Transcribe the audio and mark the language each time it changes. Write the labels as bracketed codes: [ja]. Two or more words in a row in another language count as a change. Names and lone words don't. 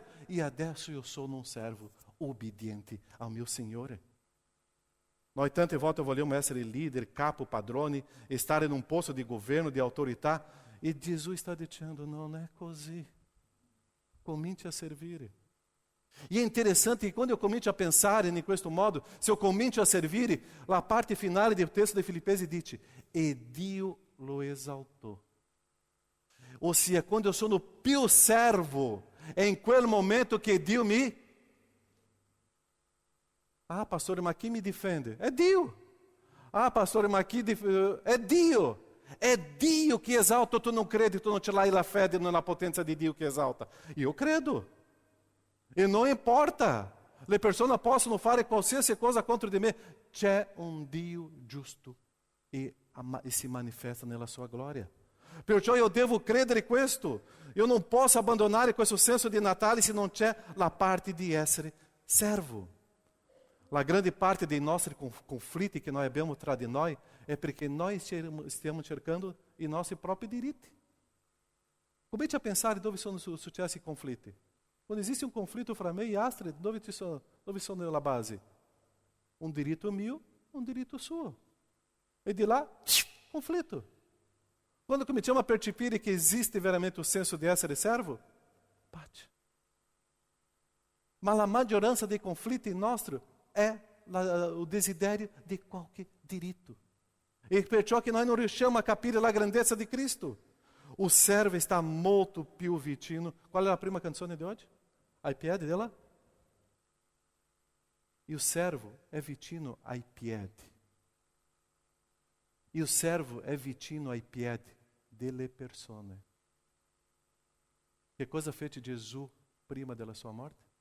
[it] E adesso io sono un servo obbediente ao mio Signore. Noi tante volte vogliamo essere líder, capo, padrone, stare in un posto di governo, di autorità. E Gesù sta dicendo, non è così. Cominci a servire. [pt] E é interessante que quando eu [it] comincio a [pt] pensar em [it] questo modo, [pt] se eu [it] comincio a servire, [pt] a parte final do texto de Filipenses diz, e [it] Dio lo [pt] exaltou. Ou seja, quando eu sou no più servo, é em [it] quel momento [pt] que Dio me... Ah, pastor, mas quem me defende? É Dio. Ah, pastor, mas aqui é Dio. É Dio que exalta, tu não credi, tu não te lai [it] la fede [pt] na potência de Dio que exalta. E eu credo. E não importa, [it] le persone possono fare qualsiasi cosa contro di me, c'è un Dio giusto e si manifesta nella sua gloria. Perciò io devo credere questo, io non posso abbandonare questo senso di Natale se non c'è la parte di essere servo. La grande parte dei nostri conflitti che noi abbiamo tra di noi è perché noi stiamo cercando i nostri propri diritti. Comincia a pensare dove sono successi i conflitti. [pt] Quando existe um conflito [it] fra me e Astrid, dove sono la base? Um diritto mio, um diritto suo. E di là, conflito. Quando cominciamo a percepire che esiste veramente o senso di essere servo, pace. Ma la maggioranza dei conflitti nostri è o desiderio di qualche diritto. E perciò che noi non riusciamo a capire la grandezza di Cristo. [pt] O servo está [it] molto più vicino. Qual è la prima canzone di oggi? Ai piedi dela? E o servo è vicino ai piedi. E o servo è vicino ai piedi delle persone. Che cosa fece Gesù prima della sua morte?